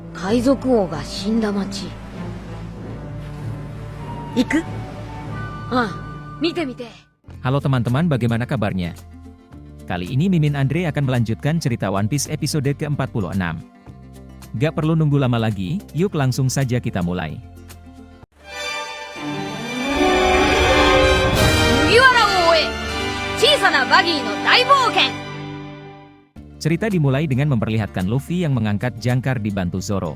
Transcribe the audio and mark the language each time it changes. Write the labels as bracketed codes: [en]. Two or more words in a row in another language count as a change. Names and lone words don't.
[ja] 海賊王が死んだ町。行く？見てみて。 [id] Halo teman-teman, bagaimana kabarnya? Kali ini Mimin Andre akan melanjutkan cerita One Piece episode ke-46. Gak perlu nunggu lama lagi, yuk langsung saja kita mulai. Cerita dimulai dengan memperlihatkan Luffy yang mengangkat jangkar dibantu Zoro.